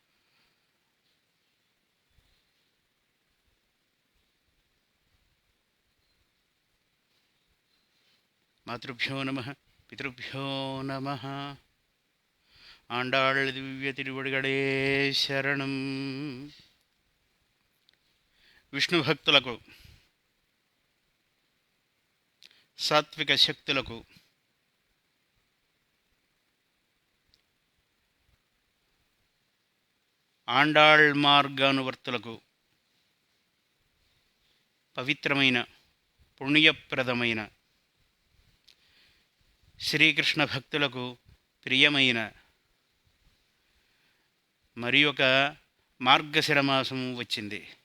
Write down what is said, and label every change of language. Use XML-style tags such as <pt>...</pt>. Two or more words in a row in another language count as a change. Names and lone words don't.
<sa>मातृभ्यो नमः, पितृभ्यो नमः।</sa> <ta>ஆண்டாள் திவ்ய திருவடிகளே சரணம்।</ta> <te>విష్ణుభక్తులకు, సాత్విక శక్తులకు, ఆండాళ్ మార్గానువర్తులకు పవిత్రమైన పుణ్యప్రదమైన శ్రీకృష్ణ భక్తులకు ప్రియమైన మరి ఒక మార్గశిర మాసం వచ్చింది.</te>